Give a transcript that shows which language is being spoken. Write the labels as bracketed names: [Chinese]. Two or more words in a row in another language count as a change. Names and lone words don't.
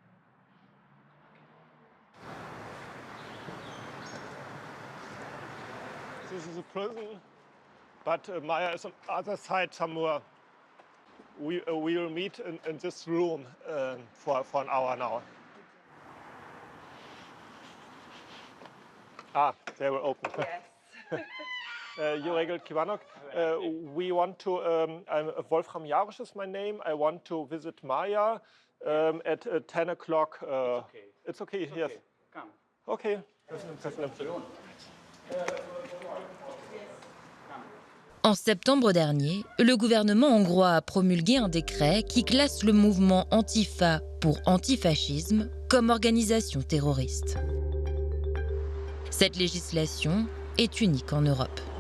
[English] This is a prison, but Maja is on the other side somewhere. We will meet in this room for an hour now. Ah, they were open. Yes. [Hungarian] Jó reggelt kívánok! [English] We want to, Wolfram Jarisch is my name. I want to visit Maja at 10 o'clock. It's okay, yes. Okay. Come. Okay. [French] En septembre dernier, le gouvernement hongrois a promulgué un décret qui classe le mouvement Antifa pour antifascisme comme organisation terroriste. Cette législation est unique en Europe.